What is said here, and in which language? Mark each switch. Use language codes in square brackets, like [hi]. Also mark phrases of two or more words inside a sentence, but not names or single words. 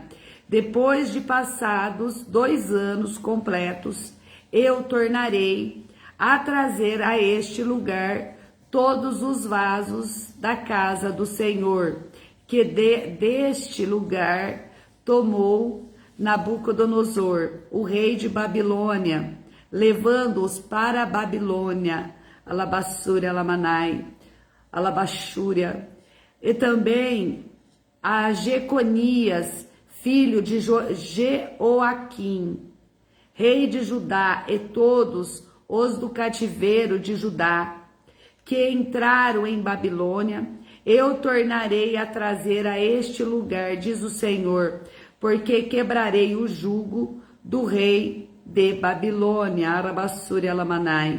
[pt] Depois de passados 2 anos completos, eu tornarei a trazer a este lugar todos os vasos da casa do Senhor, que deste lugar tomou Nabucodonosor, o rei de Babilônia, levando-os para a Babilônia, alabassúria alamanai, alabaxúria, e também a Jeconias, filho de Jeoaquim, rei de Judá, e todos os do cativeiro de Judá, que entraram em Babilônia, eu tornarei a trazer a este lugar, diz o Senhor, porque quebrarei o jugo do rei de Babilônia, arabassúria alamanai.